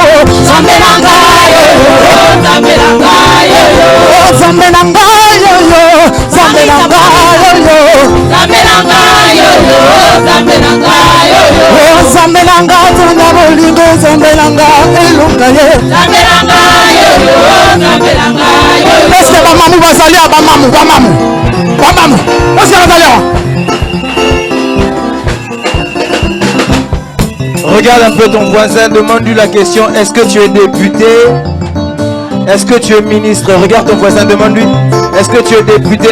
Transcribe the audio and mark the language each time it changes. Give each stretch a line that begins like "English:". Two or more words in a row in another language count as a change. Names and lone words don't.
Lingala: Nzambe nanga yo. Nzambe nanga tuna bolingo, Nzambe nanga elunga ye.
French: Est-ce que
Lingala: bamamu bazalia bamamu?
French: Est-ce que bazalia? Regarde un peu ton voisin, demande-lui la question. Est-ce que tu es député? Est-ce que tu es ministre? Regarde ton voisin, demande-lui. Est-ce que tu es député?